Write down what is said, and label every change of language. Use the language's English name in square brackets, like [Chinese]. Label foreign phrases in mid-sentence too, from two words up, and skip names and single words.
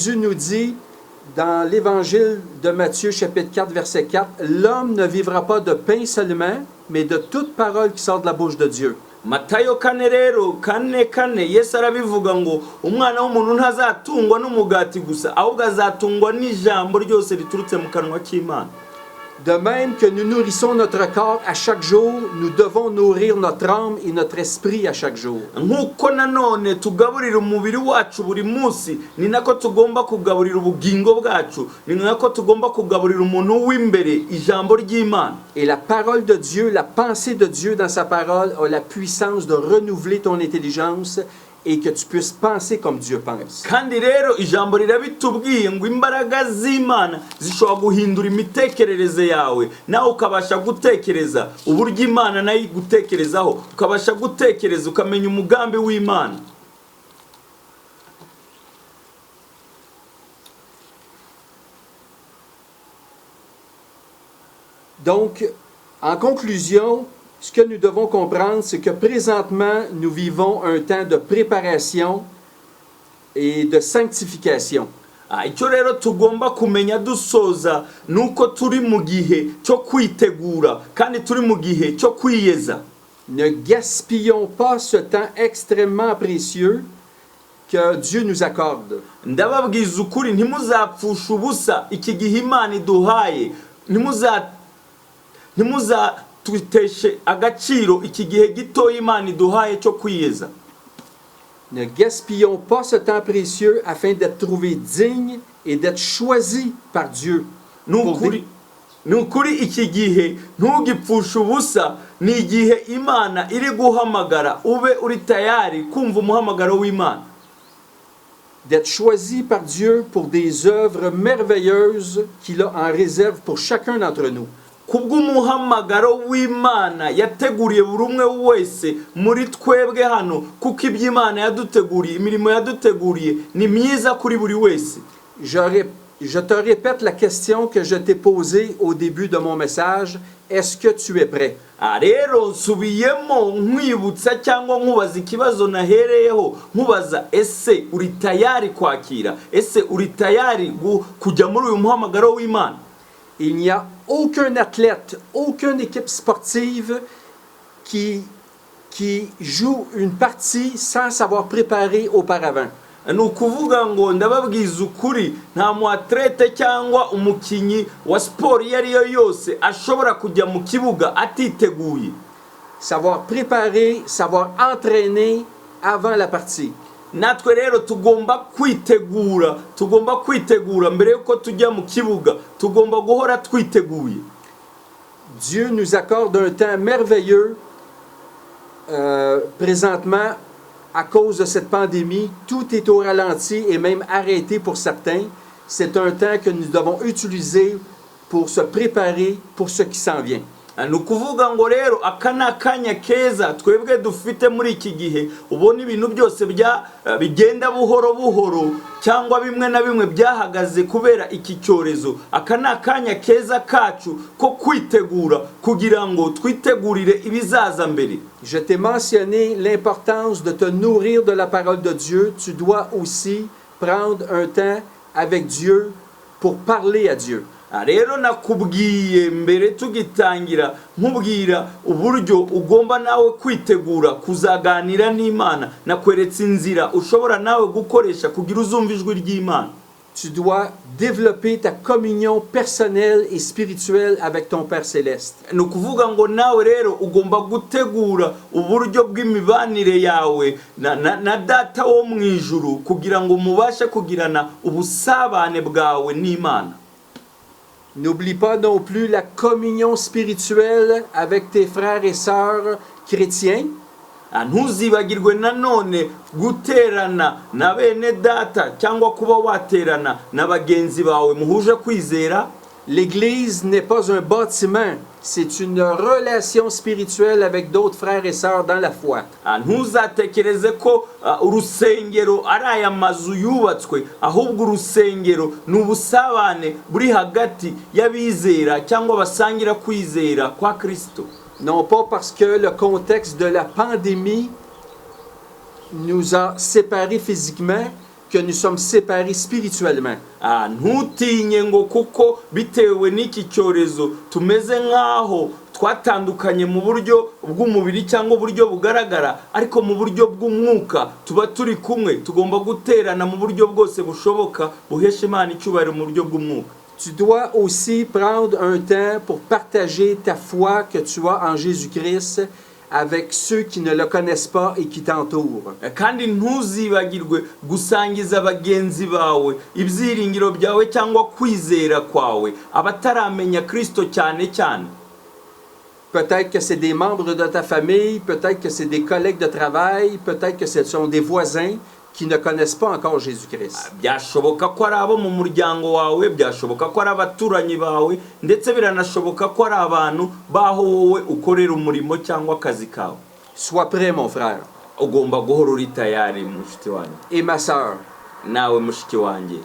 [French] Jésus nous dit dans l'évangile de Matthieu, chapitre 4, verset 4, l'homme ne vivra pas de pain seulement, mais de toute parole qui sort de la bouche de Dieu. [Kinyarwanda] Matayo kane rero kane Yesu arabivuga ngo umwana w'umuntu ntazatungwa n'umugati gusa ahubwo azatungwa n'ijambo ryose riturutse mu kanwa k'Imana. [French] De même que nous nourrissons notre corps à chaque jour, nous devons nourrir notre âme et notre esprit à chaque jour. [Kinyarwanda] Nkuko nanone tugaburira umubiri wacu buri munsi ni nako tugomba kugaburira ubugingo bwacu, ni nako tugomba kugaburira umuntu w'imbere ijambo ry'Imana. [French] Et la parole de Dieu, la pensée de Dieu dans sa parole a la puissance de renouveler ton intelligence et que tu puisses penser comme Dieu pense. [Kinyarwanda] Kandi rero ijambo rirabitubwiye ngo imbaraga z'Imana zishobora guhindura imitekerereze yawe, nawe ukabasha gutekereza uburyo Imana nayo gutekerezaho, ukabasha gutekereza ukamenya umugambi w'Imana. [French] Donc, en conclusion, ce que nous devons comprendre, c'est que présentement, nous vivons un temps de préparation et de sanctification. [Kinyarwanda] Icyo rero tugomba kumenya dusoza nuko turi mu gihe cyo kwitegura kandi turi mu gihe cyo kwiyeza. [French] Ne gaspillons pas ce temps extrêmement précieux que Dieu nous accorde. [Kinyarwanda] Ndababwiza ukuri ntimuzapfusha ubusa iki gihe Imana iduhaye, tuteshe agaciro iki gihe gito Imana iduhaye cyo kwiyeza. [French] Ne gaspillons pas ce temps précieux afin d'être trouvés dignes et d'être choisis par Dieu. [Kinyarwanda] Nukuri iki gihe ntugipfusha ubusa, ni igihe Imana iri guhamagara ube uri tayari kumva umuhamagaro w'Imana. [French] D'être choisis par Dieu pour des œuvres merveilleuses qu'il a en réserve pour chacun d'entre nous. [Kinyarwanda] Kubw'umuhamagaro w'Imana yateguriye buri umwe wese muri twebwe hano, kuko iby'Imana yaduteguriye, imirimo yaduteguriye ni myiza kuri buri wese. [French] Je te répète la question que je t'ai posée au début de mon message. Est-ce que tu es prêt? [Kinyarwanda] Rero nsubiyemo nkwibutsa cyangwa nkubaza ikibazo nahereyeho, nkubaza ese uri tayari kwakira, ese uri tayari kujya muri uyu muhamagaro w'Imana? [French] Il n'y a aucun athlète, aucune équipe sportive qui joue une partie sans s'avoir préparé auparavant. [Kinyarwanda] Ni ukuvuga ngo ndababwiza ukuri, nta mu atlete cyangwa umukinyi wa sport yariyo yose ashobora kujya mu kibuga atiteguye. [French] Savoir préparer, savoir entraîner avant la partie. [Kinyarwanda] Natwe rero tugomba kwitegura mbere yuko tujya mu kibuga, tugomba guhora twiteguye. [French] Dieu nous accorde un temps merveilleux présentement à cause de cette pandémie. Tout est au ralenti et même arrêté pour certains. C'est un temps que nous devons utiliser pour se préparer pour ce qui s'en vient. [Kinyarwanda] Ni ukuvuga ngo rero aka ni akanya keza twebwe dufite muri iki gihe, ubona ibintu byose bigenda buhoro cyangwa bimwe na bimwe byahagaze kubera iki cyorezo. Aka ni akanya keza kacu ko kwitegura kugira ngo twitegurire ibizaza mbere. [French] Je t'ai mentionné l'importance de te nourrir de la parole de Dieu. Tu dois aussi prendre un temps avec Dieu pour parler à Dieu. [Kinyarwanda] Rero nakubwiye mbere tugitangira nkubwira uburyo ugomba nawe kwitegura kuzaganira n'Imana, nakweretse inzira ushobora nawe gukoresha kugira uzumva ijwi ry'Imana. [French] Tu dois développer ta communion personnelle et spirituelle avec ton Père Céleste. [Kinyarwanda] Ni ukuvuga ngo nawe rero ugomba gutegura uburyo bw'imibanire yawe na data wo mu ijuru kugira ngo mubashe kugirana ubusabane bwawe n'Imana. [French] N'oublie pas non plus la communion spirituelle avec tes frères et sœurs chrétiens. [Kinyarwanda] Ntuzibagirwe nanone guterana na bene data cyangwa kuba waterana na bagenzi bawe muhuje kwizera. [French] L'Église n'est pas un bâtiment, c'est une relation spirituelle avec d'autres frères et sœurs dans la foi. [Kinyarwanda] Ntuzatekereze ko urusengero ari aya mazu yubatswe, ahubwo urusengero ni ubusabane buri hagati y'abizera cyangwa basangira kwizera kwa Kristo. [French] Non pas parce que le contexte de la pandémie nous a séparés physiquement, que nous sommes séparés spirituellement. [Kinyarwanda] Ntutinye ngo kuko bitewe n'iki cyorezo tumeze nk'aho twatandukanye mu buryo bw'umubiri cyangwa uburyo bugaragara, ariko mu buryo bw'umwuka tuba turi kumwe. Tugomba guterana mu buryo bwose bushoboka buhesha Imana icyubahiro mu buryo bw'umwuka. [French] Tu dois aussi prendre un temps pour partager ta foi que tu as en Jésus-Christ avec ceux qui ne le connaissent pas et qui t'entourent. [Kinyarwanda] Kandi ntuzibagirwe gusangiza bagenzi bawe ibyiringiro byawe cyangwa kwizera kwawe abataramenya Kristo cyane cyane. [French] Peut-être que c'est des membres de ta famille, peut-être que c'est des collègues de travail, peut-être que ce sont des voisins qui ne connaissent pas encore Jésus-Christ. [Kinyarwanda] Byashoboka ko ari abo mu muryango wawe, byashoboka ko ari abaturanyi bawe, ndetse biranashoboka ko ari abantu baho wowe ukorera umurimo cyangwa akazi kawe. [French] Sois prêt, mon frère. [Kinyarwanda] Ugomba guhora uri tayari mushiki wanjye. [French] Et ma sœur. [Kinyarwanda] Nawe mushiki wanjye.